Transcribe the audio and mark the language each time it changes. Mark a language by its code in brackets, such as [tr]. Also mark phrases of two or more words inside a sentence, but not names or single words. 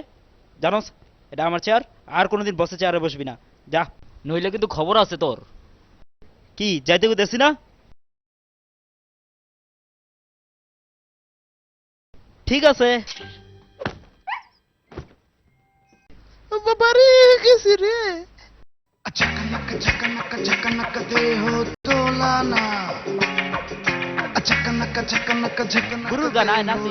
[bn] জানোস এটা আমার চেয়ার, আর কোনোদিন বসে চেয়ারে বসবি না, যা। নইলে কিন্তু খবর আছে তোর। কি যাইতে দেখছি না? ঠিক আছে। বাবারে গেছি রে। [hi] अचानक झकनक झकनक दे हो तोलाना अचानक झकनक झकनक [bn] গুরুর গান আয় নাচি।